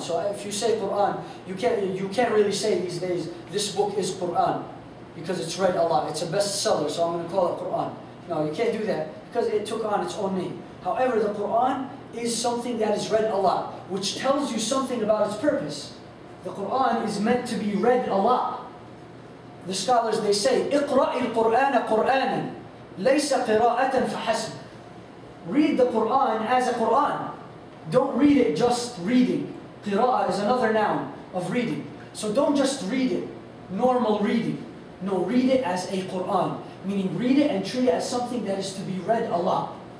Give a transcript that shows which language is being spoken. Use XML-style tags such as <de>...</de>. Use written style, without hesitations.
<en>So if you say Quran, you can't really say these days, this book is Quran, because it's read a lot. It's a bestseller, so I'm going to call it Quran. No, you can't do that, because it took on its own name. However, the Quran is something that is read a lot, which tells you something about its purpose. The Quran is meant to be read a lot. The scholars, they say,</en> <ar>اقرأ القرآن قرآنا ليس قراءة فحسب.</ar> <en>Read the Quran as a Quran. Don't read it just reading. Qira'ah is another noun of reading. So don't just read it, normal reading. No, read it as a Quran. Meaning read it and treat it as something that is to be read a lot.</en>